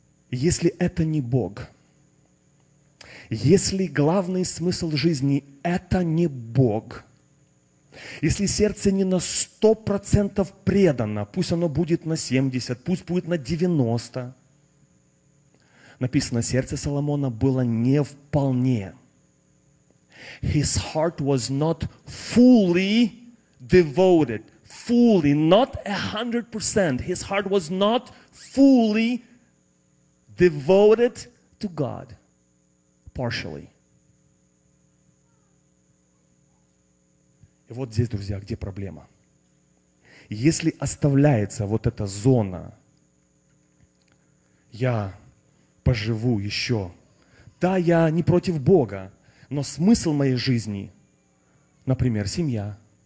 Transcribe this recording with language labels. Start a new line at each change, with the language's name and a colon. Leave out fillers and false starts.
Russian: Если это не Бог, если главный смысл жизни – это не Бог, если сердце не на 100% предано, пусть оно будет на 70, пусть будет на 90. Написано, сердце Соломона было не вполне.
English: His heart was not fully devoted. Fully, not 100%. His heart was not fully devoted to God. Partially.
Russian: И вот здесь, друзья, где проблема. Если оставляется вот эта зона, я поживу еще. Да, я не против Бога, но смысл моей жизни, например, семья.